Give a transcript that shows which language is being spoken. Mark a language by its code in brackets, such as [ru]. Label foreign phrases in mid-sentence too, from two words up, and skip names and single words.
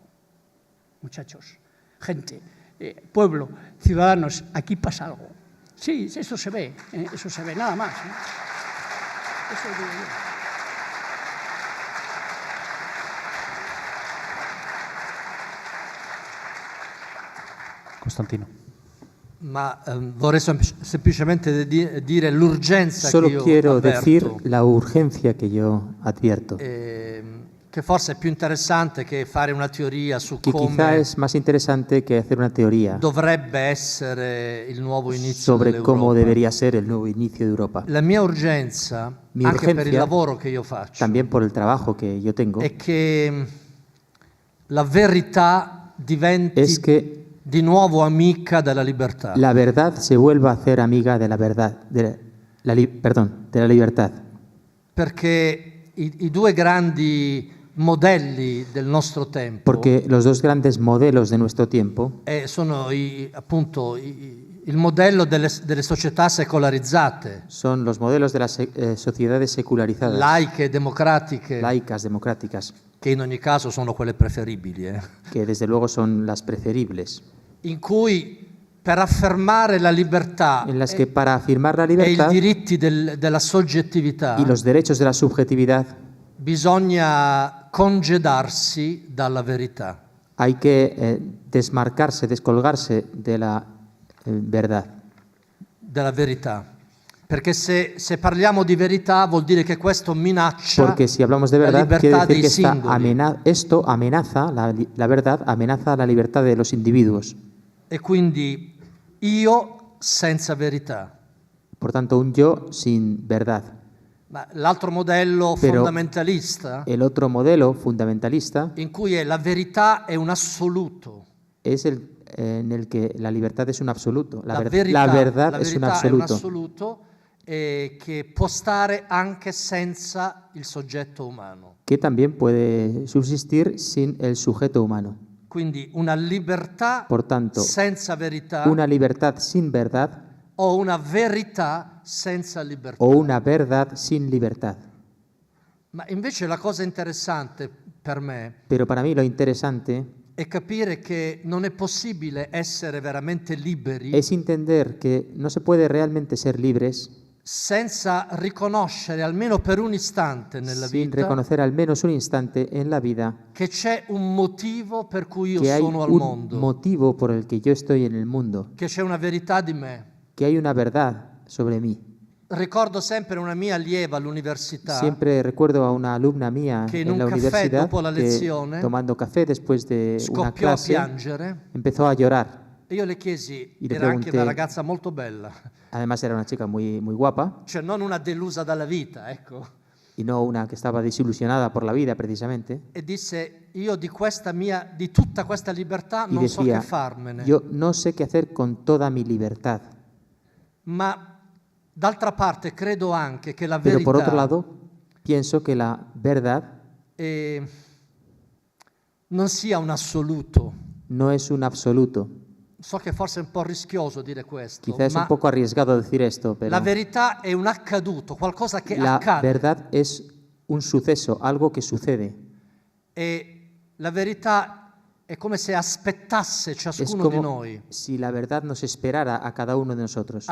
[es] Muchachos, gente, pueblo, ciudadanos, aquí pasa algo. Sí, eso se ve, nada más. Eso digo yo. Constantino. [it] Ma vorrei semplicemente dire l'urgenza [es] Solo [it] che io [es] quiero [it] avverto, [es] decir la urgencia que yo advierto, [it] che forse è più interessante che fare una teoria su [es] que quizá [it] come [es] es más interesante que hacer una teoría [it] dovrebbe essere il nuovo inizio [es] sobre cómo [it] dell'Europa. [es] debería ser el nuevo inicio de Europa. [it] La mia urgenza, [es] Mi [it] anche per il [es] urgencia, [it] lavoro che io faccio, [es] También por el trabajo que yo tengo, [it] è che la verità diventi [es] es que [it] di nuovo amica della libertà. [es] la verdad se vuelva a hacer amiga de la verdad, de la libertad. [it] Perché i 2 grandi modelli del nostro tempo [es] Porque los 2 grandes modelos de nuestro tiempo [it] sono appunto il modello delle società secolarizzate, [es] son los modelos de las sociedades secularizadas, [it] laiche, democratiche, [es] laicas, democráticas, [it] che in ogni caso sono quelle preferibili, [es] que desde luego son las preferibles, [it] in cui per affermare la libertà [es] en las que para afirmar la [it] e i [es] libertad [it] diritti della soggettività [es] y los derechos de la subjetividad [it] bisogna congedarsi dalla verità. [es] hay que desmarcarse, descolgarse de la verdad. [it] Della verità. Perché se parliamo di verità vuol dire che questo minaccia [es] Porque si hablamos de [it] la [es] verdad, quiere [it] libertà [es] decir [it] dei [es] que [it] singoli. [es] esto amenaza, la verdad amenaza la libertad de los individuos. [it] E quindi io senza verità. [es] Por tanto, un yo sin verdad. [it] Ma l'altro modello [es] Pero [it] fondamentalista, [es] el otro modelo fundamentalista [it] in cui la verità è un assoluto. [es] es el en el que la libertad es un absoluto. La verdad es un [it] è un [es] absoluto. [it] assoluto che può stare anche senza il soggetto umano. [es] Que también puede subsistir sin el sujeto humano. [it] Quindi una libertà [es] Por tanto, [it] senza verità [es] una libertad sin verdad [it] o una verità senza libertà. [es] o una verdad sin libertad. [it] Ma invece la cosa interessante per me [es] Pero para mí lo interesante [it] è capire che non è possibile essere veramente liberi [es] es entender que no se puede realmente ser libres [it] senza riconoscere almeno per un istante nella [es] sin [it] vita [es] reconocer al menos un instante en la vida [it] che c'è un motivo per cui io [es] que hay [it] sono al [es] un [it] mondo, [es] motivo por el que yo estoy en el mundo, [it] che c'è una verità di me. [es] que hay una verdad sobre mí. [it] Ricordo sempre una mia allieva all'università [es] Siempre recuerdo a una alumna mía [it] che in [es] en [it] un [es] la [it] caffè [es] universidad [it] dopo la [es] que, [it] lezione [es] tomando café después de una [it] scoppiò a [es] clase, [it] piangere [es] empezó a llorar. [it] e io le chiesi, [es] Y le [it] era anche una [es] pregunté- [it] ragazza molto bella, [es] Además era una chica muy, muy guapa [it] cioè non una delusa dalla vita, ecco. [es] y no una que estaba desilusionada por la vida precisamente. [it] E disse, io di tutta questa libertà [es] Y [it] non so [es] decía, [it] che farmene. [es] yo no sé qué hacer con toda mi libertad. [it] Ma d'altra parte credo anche che la [es] Pero por otro [it] verità [es] lado, pienso que la verdad [it] non sia un assoluto. [es] no es un absoluto. [it] So che forse è un po' rischioso dire questo, [es] Quizás es [it] ma [es] un poco arriesgado decir esto, pero [it] la verità è un accaduto, qualcosa che [es] la [it] accade. [es] verdad es un suceso, algo que sucede. [it] E la verità è come se aspettasse [es] Es [it] ciascuno di [es] como [it] noi, [es] si la verdad nos esperara a cada uno de nosotros.